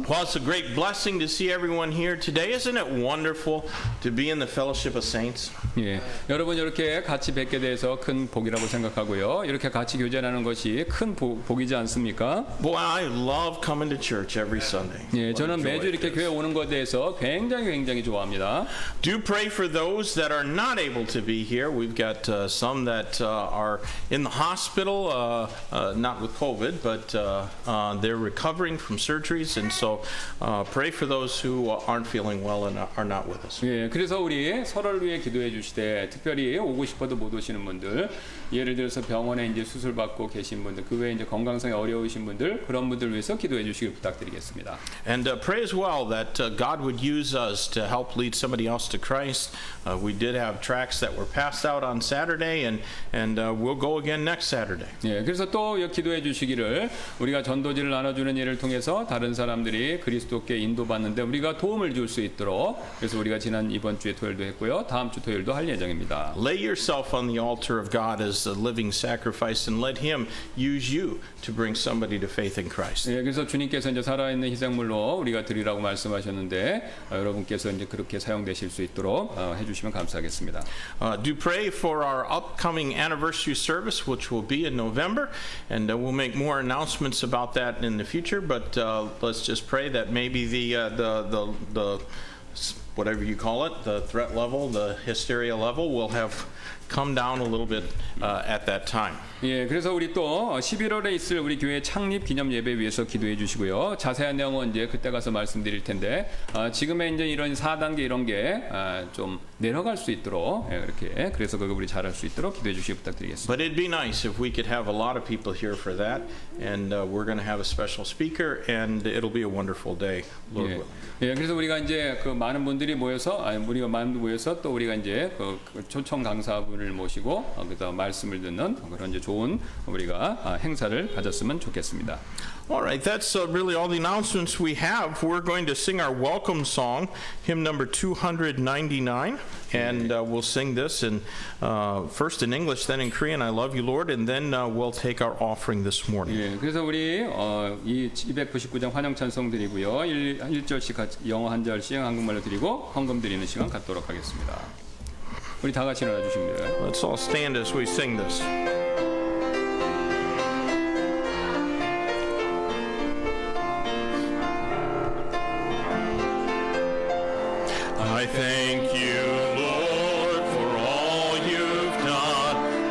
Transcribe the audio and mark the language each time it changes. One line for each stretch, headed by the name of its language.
English: Well, it's a great blessing to see everyone here today. Isn't it wonderful to be in the fellowship of saints?
Korean: 예, 여러분 이렇게 같이 뵙게 돼서 큰 복이라고 생각하고요. 이렇게 같이 교제하는 것이 큰 복이지 않습니까?
English: Boy, I love coming to church every Sunday.
Korean: 예, 저는
English: What a
Korean: 매주
English: joy
Korean: 이렇게
English: it
Korean: 교회
English: is.
Korean: 오는 것에 대해서 굉장히 좋아합니다.
English: Do pray for those that are not able to be here. We've got some that are in the hospital, not with COVID, but they're recovering from surgeries, and so pray for those who aren't feeling well and are not with us.
Korean: 예, 그래서 우리 서로를 위해 기도해 주시되 특별히 오고 싶어도 못 오시는 분들, 예를 들어서 병원에 이제 수술 받고 계신 분들, 그 외에 이제 건강상에 어려우신 분들, 그런 분들 위해서 기도해 주시길 부탁드리겠습니다.
English: And pray as well that God would use us to help lead somebody else to Christ. We did have tracts that were passed out on Saturday, and we'll go again next Saturday.
Korean: 예, 그래서 또 기도해 주시기를 우리가 전도지를 나눠주는 일을 통해서 다른 사람들이 그리스도께 인도받는데 우리가 도움을 줄 수 있도록 그래서 우리가 지난 이번 주에 토요일도 했고요. 다음 주 토요일도 할 예정입니다.
English: Lay yourself on the altar of God as a living sacrifice and let Him use you to bring somebody to faith in Christ.
Korean: 예, 그래서 주님께서 이제 살아있는 희생물로 우리가 드리라고 말씀하셨는데 여러분께서 이제 그렇게 사용되실 수 있도록 해주시면 감사하겠습니다.
English: Do pray for our upcoming anniversary service, which will be in November, and we'll make more announcements about that in the future. But let's just pray that maybe the whatever you call it, the threat level, the hysteria level, will have come down a little bit at that time.
Korean: 예, 그래서 우리 또 11월에 있을 우리 교회 창립 기념 예배 위해서 기도해 주시고요. 자세한 내용은 이제 그때 가서 말씀드릴 텐데 지금의 이제 이런 4단계 이런 게 좀 내려갈 수 있도록 이렇게 그래서 그거 우리 잘할 수 있도록 기도해 주시기 부탁드리겠습니다.
English: But it'd be nice if we could have a lot of people here for that, and we're going to have a special speaker, and it'll be a wonderful day, Lord
Korean: 예,
English: willing.
Korean: 예, 그래서 우리가 이제 그 많은 분들이 모여서 우리가 많은 모여서 또 우리가 이제 그 초청 강사분을 모시고 그다음 말씀을 듣는 그런 이제 좋은 우리가 행사를 가졌으면 좋겠습니다.
English: All right, that's really all the announcements we have. We're going to sing our welcome song, hymn number 299, and we'll sing this in first in English, then in Korean. I love you, Lord, and then we'll take our offering this morning.
Korean: 예, 그래서 우리 이 299장 환영 찬송 드리고요. 1절씩 영어 한 절씩 한국말로 드리고 헌금 드리는 시간 갖도록 하겠습니다. 우리 다 같이 일어나 주시면 돼요.
English: Let's all stand as we sing this. I thank you, Lord, for all you've done.